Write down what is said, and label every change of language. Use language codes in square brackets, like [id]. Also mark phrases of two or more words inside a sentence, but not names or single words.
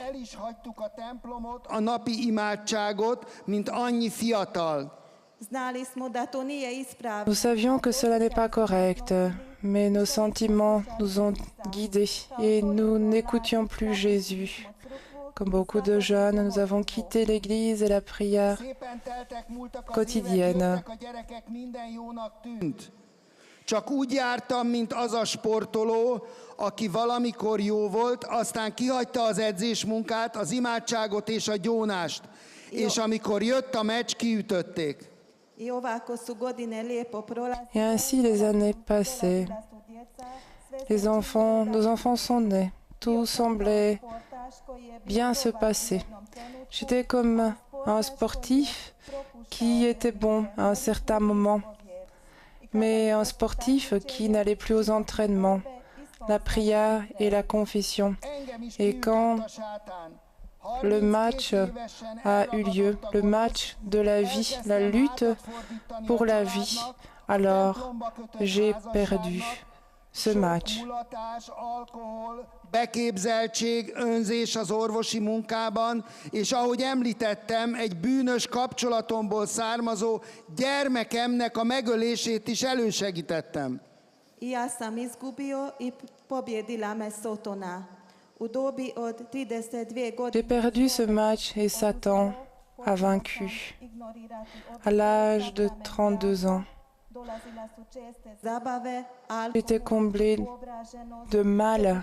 [fr] Nous savions que cela n'est pas correct, mais nos sentiments nous ont guidés et nous n'écoutions plus Jésus. Comme beaucoup de jeunes, nous avons quitté l'Église et la prière quotidienne. [hu] Csak úgy jártam, mint az a sportoló, aki valamikor jó volt, aztán kihagyta az edzésmunkát, az imádságot és a gyónást. És amikor jött a meccs, kiütötték. [fr] Et ainsi les années passaient. Nos enfants sont nés. Tout semblait bien se passer. J'étais comme un sportif qui était bon à un certain moment, mais un sportif qui n'allait plus aux entraînements, la prière et la confession. Et quand le match a eu lieu, le match de la vie, la lutte pour la vie, alors j'ai perdu ce match. [hu] Beképzeltség, önzés az orvosi munkában, és ahogy említettem, egy bűnös kapcsolatomból származó gyermekemnek a megölését is elősegítettem. [fr] J'ai perdu ce match et Satan a vaincu à l'âge de 32 ans. J'étais comblée de mal.